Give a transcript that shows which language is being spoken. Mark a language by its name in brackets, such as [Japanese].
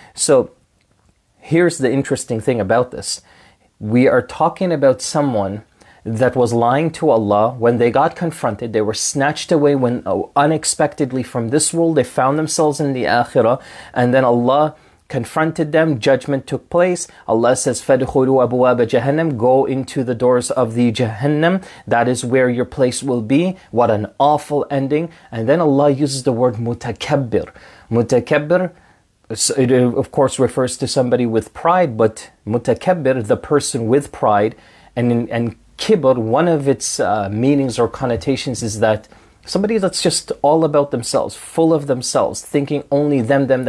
[English] So here's the interesting thing about this. We are talking about someone that was lying to Allah. When they got confronted, they were snatched away unexpectedly from this world. They found themselves in the Akhirah, and then Allah confronted them. Judgment took place. Allah says, [Arabic] فَدْخُلُوا أَبْوَابَ جَهَنَّمْ. [English] Go into the doors of the Jahannam. That is where your place will be. What an awful ending. And then Allah uses the word mutakabbir. Mutakabbir, it of course refers to somebody with pride, but mutakabbir, the person with pride, and kibr, one of its meanings or connotations is that somebody that's just all about themselves, full of themselves, thinking only them.